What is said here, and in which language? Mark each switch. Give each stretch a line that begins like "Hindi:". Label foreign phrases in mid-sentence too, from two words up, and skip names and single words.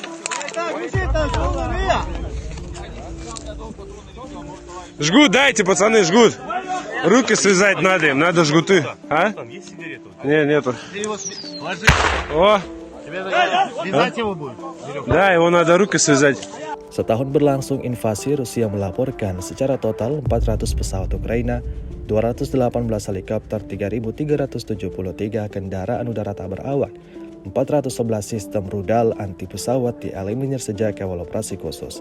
Russian: Жгут, дайте, пацаны, жгут. Руки связать надо им, надо жгуты. А? Не, нету. О! Вязать его будет. Да, его надо руки связать.
Indonesian: Setahun berlangsung invasi, Rusia melaporkan secara total 400 pesawat Ukraina, 218 helikopter, 3.373 kendaraan udara tak berawak, 411 sistem rudal anti pesawat dieliminir sejak awal operasi khusus.